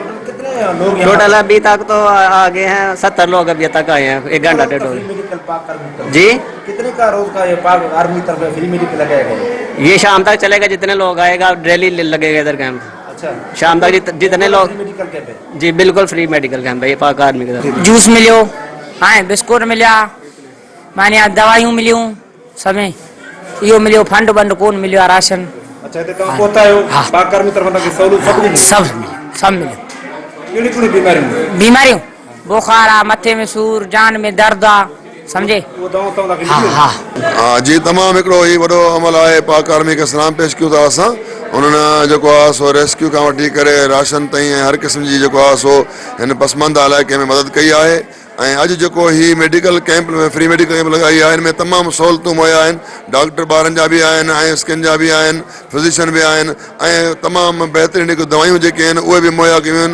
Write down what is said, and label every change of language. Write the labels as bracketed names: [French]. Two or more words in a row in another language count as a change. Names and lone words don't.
[Urdu] ٹوٹل ابھی تک تو آگے ہیں 70 لوگ ابھی تک آئے ہیں، 1 گھنٹہ ڈیڑھ ہو گیا. जी کتنے کا روز کا یہ پاک آرمی طرف [English] free medical [Urdu] لگائے گا? یہ شام تک چلے گا، جتنے لوگ آئے گا ڈیلی لگے گا ادھر کیمپ. अच्छा, شام تک جتنے لوگ. [English] medical camp [Urdu] ہے? جی بالکل [English] free medical camp [Urdu] ہے یہ پاک آرمی کی طرف. [Sindhi] जूस मिलियो, हाँ बिस्कुट मिलिया, माने दवाइयूं मिलियूं, समें इहो मिलियो, फंड बंड कोन मिलियो, राशन। [Urdu] اچھا، تو کہاں پہنچا ہے? हाँ। پاک آرمی طرف کی سہولیت سب [Sindhi] मिलियो। कहिड़ी बीमारियूं बुखार आ, मथे में सूर, जान में दर्द आ, समझे। हाँ जी, तमाम हिकिड़ो ही वॾो अमल आहे। पाक आर्मी खे सलाम पेश कयूं था असां। उन्हनि जेको आहे सो रेस्क्यू खां वठी करे राशन ताईं ऐं हर क़िस्म जी जेको आहे सो हिन पसमानदा इलाइक़े में मदद कई आहे। ऐं अॼु जेको ही [English] medical camp [Sindhi] में [English] free medical camp [Sindhi] लॻाई आहे, हिन में तमामु सहूलियतूं मुहैया आहिनि। डॉक्टर ॿारनि जा बि आहिनि ऐं स्किन जा बि आहिनि, फिज़िशियन बि आहिनि, ऐं तमामु बहितरीनु हिकु दवायूं जेके आहिनि उहे बि मुहैया कयूं आहिनि।